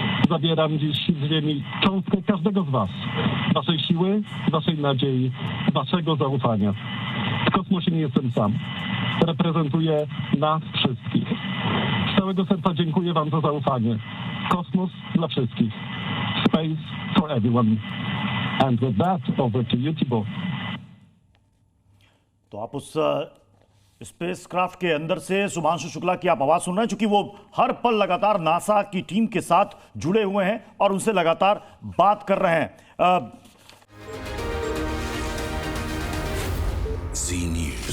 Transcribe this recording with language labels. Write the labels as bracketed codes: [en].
[pl] Zabieram dziś z ziemi cząstkę każdego z was. Waszej siły, waszej nadziei, waszego zaufania. W kosmosie nie jestem sam. Reprezentuję nas wszystkich. Z całego serca dziękuję wam za zaufanie. Kosmos dla wszystkich. [en] Space for everyone. And with that, over to you, Thibaut. [hi] तो आप उस spacecraft के अंदर से शुभांशु शुक्ला की आप आवाज सुन रहे हैं, क्योंकि वो हर पल लगातार नासा की टीम के साथ जुड़े हुए हैं और उनसे लगातार बात कर रहे हैं।